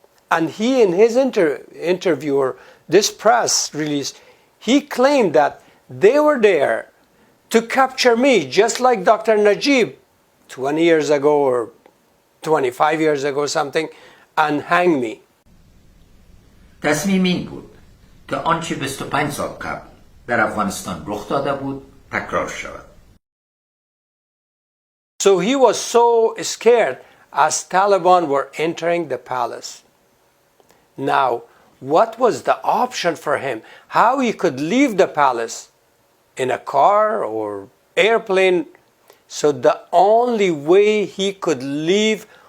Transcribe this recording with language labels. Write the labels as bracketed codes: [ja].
[en] And he, in his interview or this press release, he claimed that they were there to capture me, just like Dr. Najib 20 years ago or 25 years ago something, and hang me. [fa] تصمیم این بود که آنچه 25 سال قبل در افغانستان رخ داده بود تکرار شود. [en] So he was so scared as Taliban were entering the palace. Now, what was the option for him? How he could leave the palace? In a car or airplane? So the only way he could leave